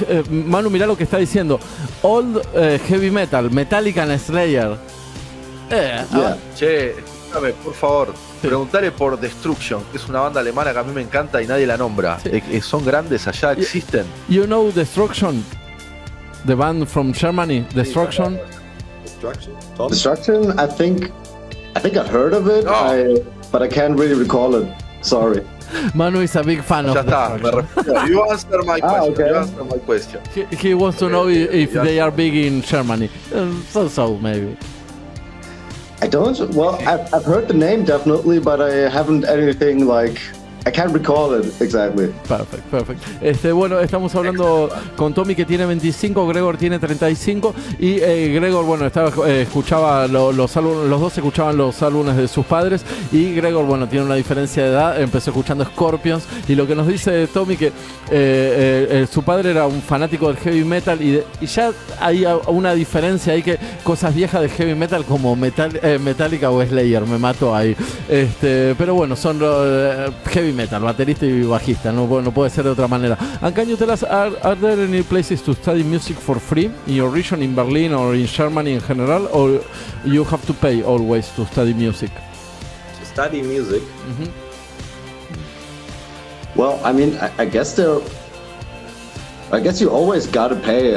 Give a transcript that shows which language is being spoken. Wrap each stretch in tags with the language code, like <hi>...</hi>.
<es>Manu, mira lo que está diciendo.</es> <en>Old heavy metal, Metallica and Slayer.</en> <es>Che, por favor, preguntale por Destruction, que es una banda alemana que a mí me encanta y nadie la nombra. Sí. ¿Son grandes allá? ¿Existen?</es> <en>You know Destruction? The band from Germany, Destruction? Destruction? I think I heard of it, but I can't really recall it. Sorry. Manu is a big fan of that. You answer my question. Okay. You answer my question. He wants to know if they are big in Germany. So maybe. I don't. Well, I've heard the name definitely, but I haven't anything like. I can't recall it exactly. Perfect.</en> <es>Bueno, estamos hablando con Tommy, que tiene 25, Gregor tiene 35, y Gregor, bueno, escuchaba los álbumes, los dos escuchaban los álbumes de sus padres, y Gregor, bueno, tiene una diferencia de edad, empezó escuchando Scorpions, y lo que nos dice Tommy que su padre era un fanático del heavy metal, y ya hay una diferencia ahí, que cosas viejas de heavy metal como Metallica o Slayer, me mato ahí, pero bueno, son heavy metal, baterista y bajista, no puede ser de otra manera.</es> <en>And can you tell us, are there any places to study music for free in your region, in Berlin or in Germany in general, or you have to pay always to study music? To study music? Mm-hmm. Well, I mean, I guess you always gotta pay.</en>